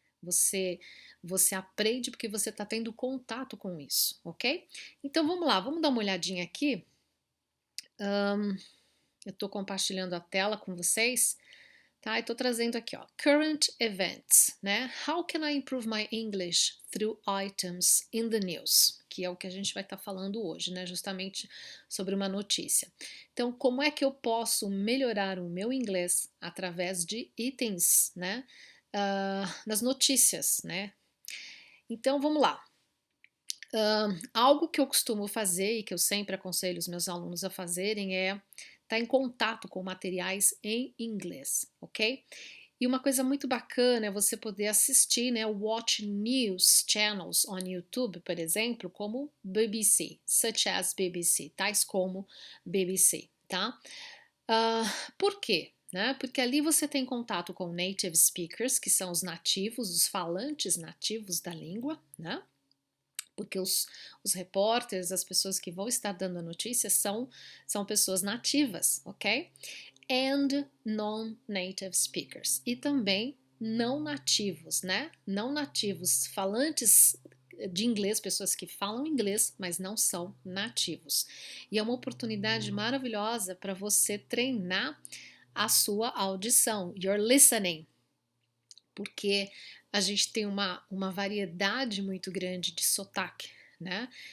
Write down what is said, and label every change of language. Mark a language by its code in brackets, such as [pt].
[pt] Você, você aprende porque você está tendo contato com isso, ok? Então vamos lá, vamos dar uma olhadinha aqui. Eu estou compartilhando a tela com vocês, tá? Eu tô trazendo aqui, ó, current events, né? [en] How can I improve my English through items in the news? [pt] Que é o que a gente vai estar falando hoje, né? Justamente sobre uma notícia. Então, como é que eu posso melhorar o meu inglês através de itens, né? Nas notícias, né? Então, vamos lá. Algo que eu costumo fazer e que eu sempre aconselho os meus alunos a fazerem é estar em contato com materiais em inglês, ok? E uma coisa muito bacana é você poder assistir, né, [en] watch news channels on YouTube, [pt] por exemplo, como BBC, [en] such as BBC, [pt] tais como BBC, tá? Por quê? Né? Porque ali você tem contato com [en] native speakers, [pt] que são os nativos, os falantes nativos da língua, né? Porque os repórteres, as pessoas que vão estar dando a notícia são pessoas nativas, ok? [en] And non-native speakers. [pt] E também não nativos, né? Não nativos, falantes de inglês, pessoas que falam inglês, mas não são nativos. E é uma oportunidade maravilhosa para você treinar a sua audição, [en] your listening, [pt] porque a gente tem uma variedade muito grande de sotaque, né?